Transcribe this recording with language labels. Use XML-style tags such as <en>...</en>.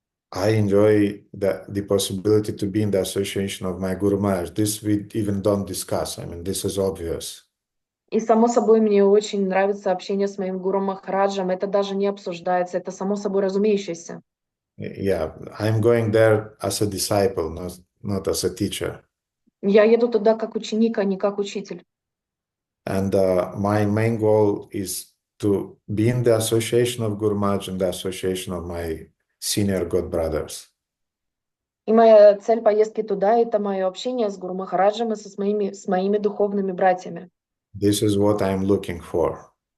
<en>I enjoy the possibility to be in the association of my Guru Maharaj. This we even don't discuss. This is obvious.</en> <ru>И само собой мне очень нравится общение с моим гуру Махараджем. Это даже не обсуждается, это само собой разумеющееся.</ru> <en>Yeah, I'm going there as a disciple, not as a teacher.</en> <ru>Я еду туда как ученик, а не как учитель.</ru> <en>And my main goal is to be in the association of Guru Maharaj and the association of my senior god brothers.</en> <ru>И моя цель поездки туда — это мое общение с Гуру Махараджем и с моими духовными братьями.</ru> <en>This is what I'm looking for.</en>